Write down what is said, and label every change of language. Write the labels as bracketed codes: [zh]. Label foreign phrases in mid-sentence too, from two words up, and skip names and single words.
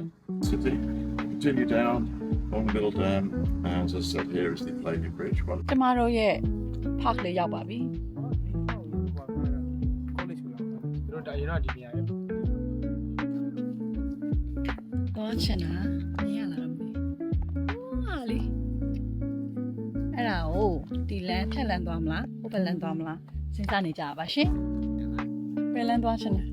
[en] City, continue down on the middle dam, and as I said, here is the Plavey Bridge. One [my] ကျမတို့ရဲ့ park လေးရောက်ပါပြီ college ကိုလာတာတို့တာရင်တော့ဒီနေရာရဲ့ တော့ချင်တာမရလာတော့မေးဟာလေအဲ့ဒါကိုဒီလမ်းဖြတ်လမ်းသွားမလားဟိုဘက်လမ်းသွားမလားစဉ်းစားနေကြပါရှင်ဘယ်လမ်းသွားချင်လဲ